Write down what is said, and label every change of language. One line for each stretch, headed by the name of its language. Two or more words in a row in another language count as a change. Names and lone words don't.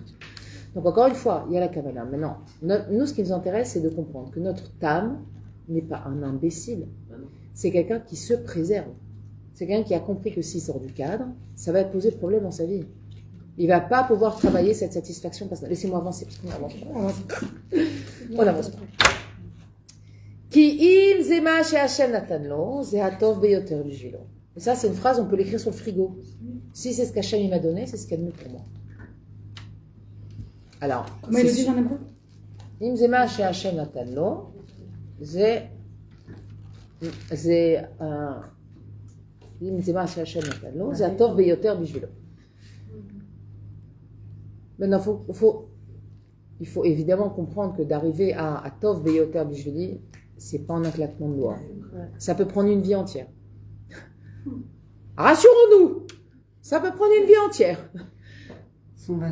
French: Donc encore une fois, il y a la kavana. Maintenant, nous, ce qui nous intéresse, c'est de comprendre que notre tam n'est pas un imbécile. C'est quelqu'un qui se préserve. C'est quelqu'un qui a compris que s'il sort du cadre, ça va poser problème dans sa vie. Il va pas pouvoir travailler cette satisfaction personnelle. Laissez-moi avancer, parce qu'on avance pas. On avance pas.
Hebrew: כי אם זה מה שהשם נתן לו, זה הטוב ביותר בשבילו.
French: Et ça, c'est une phrase, on peut l'écrire sur le frigo. Si c'est ce qu'Hashem il m'a donné, c'est ce qu'il y a de mieux pour moi. Alors, Comment il le dit en hébreu?
Hebrew: אם זה מה שהשם נתן לו, זה אם זה מה שהשם נתן לו, זה הטוב ביותר בשבילו.
French: Maintenant, il faut évidemment comprendre que d'arriver à
Hebrew: טוב ביותר בשבילי,
French: c'est pas en un claquement de doigts. Ça peut prendre une vie entière. Rassurons-nous, ça peut prendre une vie entière.